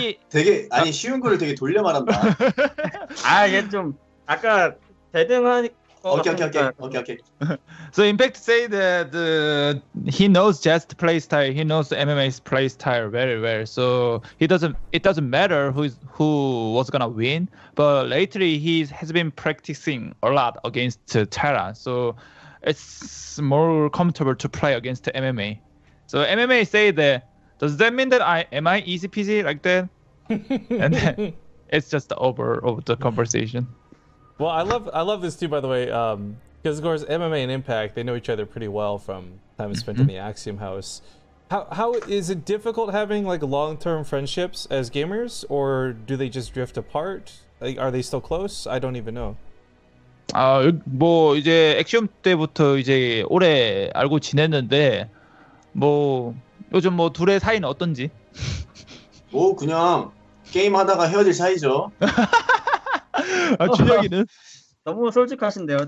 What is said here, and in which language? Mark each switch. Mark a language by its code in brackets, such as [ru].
[ko] 되게 쉬운 거를 되게 돌려 말한다. 이게 좀 아까 대등하니까. [en] Okay. So Impact say that he knows just play style. He knows MMA's play style very well. So it doesn't matter who was gonna win. But lately he has been practicing a lot against Terra. So it's more comfortable to play against MMA. So MMA say that. Does that mean that am I easy peasy like that? And then it's just over the conversation. Well, I love this too, by the way, because of course MMA and Impact, they know each other pretty well from time spent in the Axiom House. How is it difficult having like long-term friendships as gamers, or do they just drift apart? Like, are they still close? I don't even know. [ko] 뭐 이제 엑시엄 때부터 이제 오래 알고 지냈는데 뭐 요즘 뭐 둘의 사이는 어떤지? 뭐 그냥 게임 하다가 헤어질 사이죠. 준혁이는? 너무 솔직하신데요.